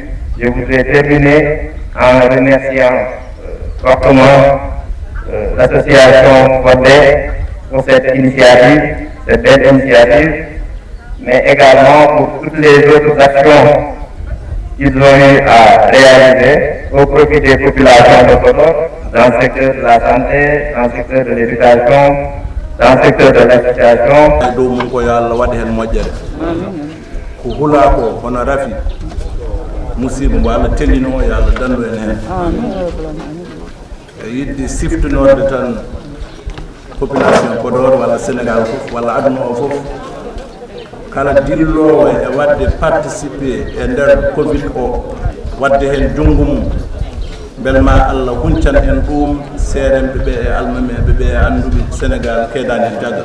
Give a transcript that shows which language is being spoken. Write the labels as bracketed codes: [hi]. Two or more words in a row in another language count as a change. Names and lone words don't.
[fr] Je voudrais terminer en remerciant fortement l'association Fordé pour cette initiative, cette belle initiative, mais également pour toutes les autres actions qu'ils ont eu à réaliser au profit des populations de Podor, dans le secteur de la santé, dans le secteur de l'éducation, dans le secteur de l'association. [ff] ko hula ko hono rafi musiba mo Allah tellino ya Allah dando en hen yidde siftunorde tan population Podor walla Sénégal fof walla aduna o fof kala dillowo e wadde participer e nder Covid o wadde hen jungo mum belma Allah huncan en ɗum seremɓe ɓe e almameɓe ɓe e anduɓe Sénégal keedani jaggal